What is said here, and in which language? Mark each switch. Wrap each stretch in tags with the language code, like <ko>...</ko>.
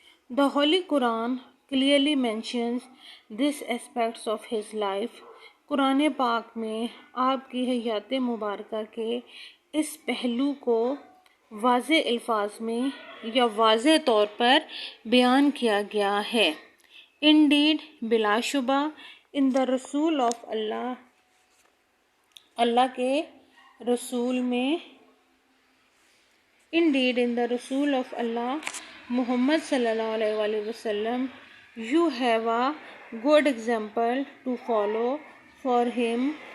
<en>The Holy Quran clearly mentions these aspects of his life.</en> <ur>قرآن پاک میں آپ کی حیات مبارکہ کے اس پہلو کو واضح الفاظ میں یا واضح طور پر بیان کیا گیا ہے.</ur> <en>Indeed</en> <ur>بلا شبہ</ur> <en>in the رسول of Allah</en> <ur>اللہ کے رسول میں</ur> <en>Indeed in the رسول of Allah Muhammad صلی اللہ علیہ وآلہ وسلم you have a good example to follow for him</en>